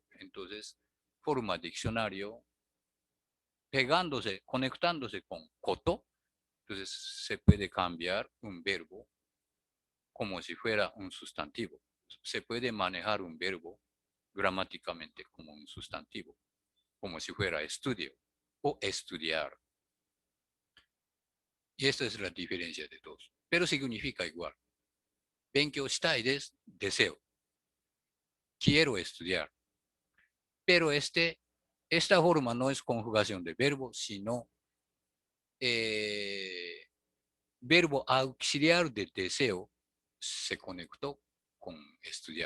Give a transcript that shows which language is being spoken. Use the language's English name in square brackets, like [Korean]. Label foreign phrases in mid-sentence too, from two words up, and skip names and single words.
[Spanish] Entonces, forma diccionario pegándose, conectándose con koto, entonces se puede cambiar un verbo como si fuera un sustantivo. Se puede manejar un verbo gramáticamente como un sustantivo, como si fuera estudio o estudiar. Y esta es la diferencia de todos. Pero significa igual. [Japanese] 勉強したいです。deseo. [Spanish] Quiero estudiar. Pero esta forma no es conjugación de verbo, sino verbo auxiliar de deseo se conectó con estudiar.